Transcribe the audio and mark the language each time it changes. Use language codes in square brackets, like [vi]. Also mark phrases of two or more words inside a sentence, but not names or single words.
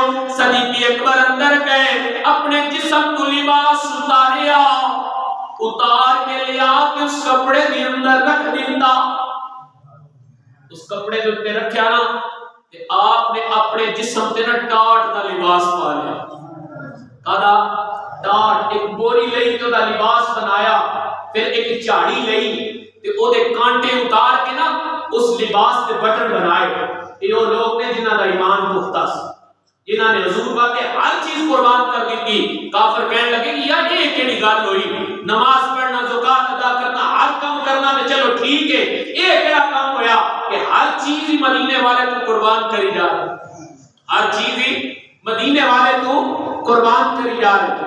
[pa] صدیق اکبر اندر گئے, اپنے جسم کو لباس اتاریا, اتار کے لیا کے اس کپڑے دے اندر رکھ دیتا. اس کپڑے دے اوپر رکھیا نا کہ آپ نے اپنے جسم تے نا ٹاٹ دا لباس پا لیا. کدا ٹاٹ ایک بوری لئی تے دا لباس بنایا. پھر ایک جھاڑی لئی تے او دے کانٹے اتار کے نا اس لباس دے بٹن بنائے. یہ وہ لوگ نے جنہاں دا ایمان پختہ سی, جنہاں نے حضور باقی ہر چیز قربان کر دی. کافر کہنے لگے کہ یار یہ کیڑی گل ہوئی, نماز پڑھنا, زکات ادا کرنا, ہر کام کرنا تے چلو ٹھیک ہے, یہ کیڑا کام ہویا کہ ہر چیز ہی مدینے والے تو قربان کری جا رہے, ہر چیز ہی مدینے والے تو قربان کری جا رہے.